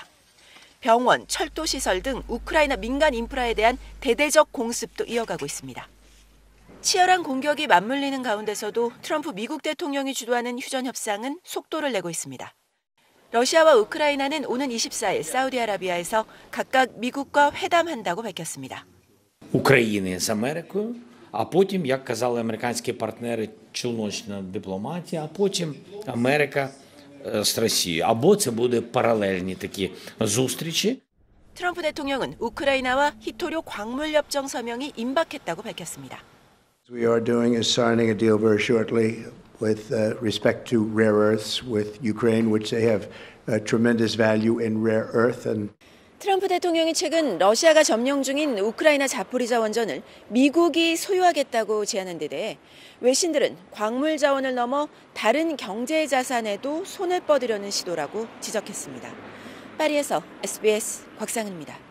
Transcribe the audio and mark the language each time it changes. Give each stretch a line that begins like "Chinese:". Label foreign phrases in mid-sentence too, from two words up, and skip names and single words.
Korean: 병원, 철도 시설 등 우크라이나 민간 인프라에 대한 대대적 공습도 이어가고 있습니다. 치열한 공격이 맞물리는 가운데서도 트럼프 미국 대통령이 주도하는 휴전 협상은 속도를 내고 있습니다. 러시아와 우크라이나는 오는 24일 사우디아라비아에서 각각 미국과 회담한다고 밝혔습니다.
Ukrainian: України з Америкою, а потім, як казали американські партнери, челночна дипломатія, а потім Америка з Росією. Або це буде паралельні такі зустрічі.
Korean: 트럼프 대통령은 우크라이나와 히토류 광물 협정 서명이 임박했다고 밝혔습니다.
English: What we are doing is signing a deal very shortly with respect to rare earths with Ukraine, which they have tremendous value in rare earth. And
Korean: 트럼프 대통령이 최근 러시아가 점령 중인 우크라이나 자포리자 원전을 미국이 소유하겠다고 제안한 데 대해 외신들은 광물 자원을 넘어 다른 경제 자산에도 손을 뻗으려는 시도라고 지적했습니다. 파리에서 SBS 곽상은입니다.